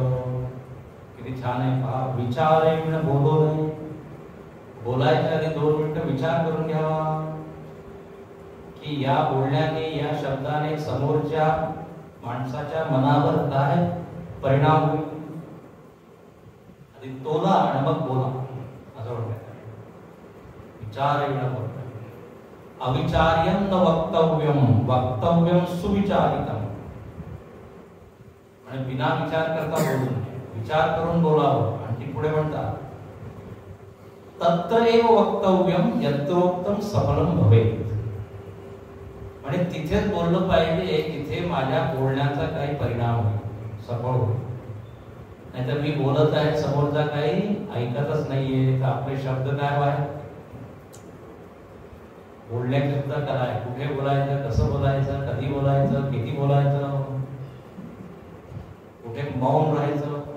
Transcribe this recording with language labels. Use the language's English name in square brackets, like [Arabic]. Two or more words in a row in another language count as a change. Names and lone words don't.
[Marathi] किती छान आहे पहा, विचारे विण बोलू नये, बोलायच्या आधी 2 मिनिटं विचार करून घ्यावा की या बोलण्याने या शब्दाने समोरच्या माणसाच्या मनावर काय परिणाम होईल. आधी तोला आणि मग बोला असं म्हणतात. विचार विण बोलता, [Sanskrit] अविचार्यं न वक्तव्यम, वक्तव्यम सुविचारितम. [Marathi] म्हणजे बिना विचार करता बोलू नये, विचार करून बोलावं. आणि पुढे म्हणतात [Sanskrit] तत्र एव वक्तव्यम यत्रोक्तम सफलम भवेत्. [Marathi] म्हणजे तिथेच बोललं पाहिजे जिथे माझ्या बोलण्याचा काही परिणाम होईल, सफळ होईल. नाहीतर मी बोलत आहे, समोरचा काही ऐकतच नाहीये, तर आपले शब्द काय व्हाय. बोलण्याची सुद्धा कला आहे, कुठे बोलायचं, कसं बोलायचं, कधी बोलायचं, किती बोलायचं, कुठे मौन राहायचं.